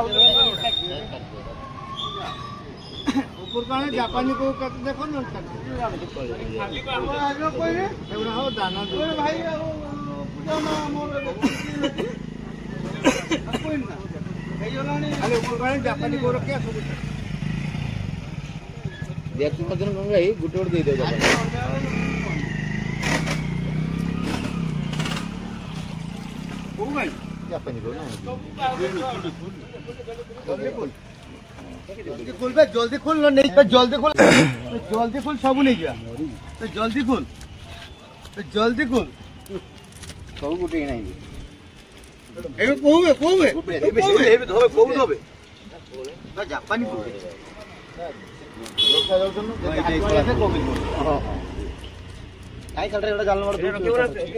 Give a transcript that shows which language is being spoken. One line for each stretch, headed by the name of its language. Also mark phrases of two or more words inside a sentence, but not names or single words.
Odia: ଜାପାନୀ କୋଉ ଦେଖ ଦାନା ଭାଇ ଜାପାନୀ କୋଉ ରଖିବା ସବୁ ଦେଖି ମଧ୍ୟ କଣ ଭାଇ ଗୋଟେ ଗୋଟେ ଦେଇଦେବ କୋଉ ଭାଇ ଜାପାନୀ କୋଉ ନା
Hindi: जल्दी खोल नहीं जल्दी खोल सब नहीं गया जल्दी खोल
Odia: ସବୁ ଗୋଟେ ନାହିଁ जापानी କାଇଁ ଖାଲି ଗୋଟେ ଜାଲ ମାର